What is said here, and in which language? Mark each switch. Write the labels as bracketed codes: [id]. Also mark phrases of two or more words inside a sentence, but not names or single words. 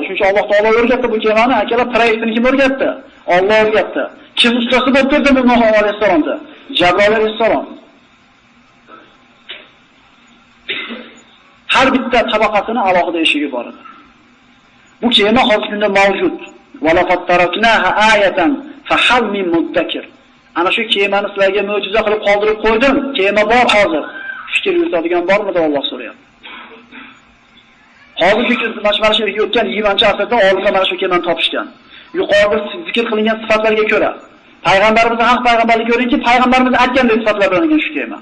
[uz] Chunki Alloh taolo o'rgatdi bu kemani, akalar proyektini kim o'rgatdi? Alloh o'rgatdi. Kim ustasi bo'lib turdi bu Nuh alayhisalomda? Jabroil alayhisalom. Har bitta tabaqasining alohida eshigi bor edi. Bu kema hozirgi kunda mavjud. [ar] ولقد تركناها آية فهل من مدكر. [uz] Ana shu kemani sizlarga mo'jiza qilib qoldirib qo'ydim. Kema bor hozir. Fikr yuritadigan bormi deb Alloh so'rayapti. Hozirgi kunda mana shu yerga o'tgan 20-asrda olimlar mana shu kemani topishgan. Yuqorida zikr qilingan sifatlarga ko'ra, payg'ambarimiz haq payg'ambarlik ko'ringki, payg'ambarimiz aytgandek sifatlar bilan shu kema.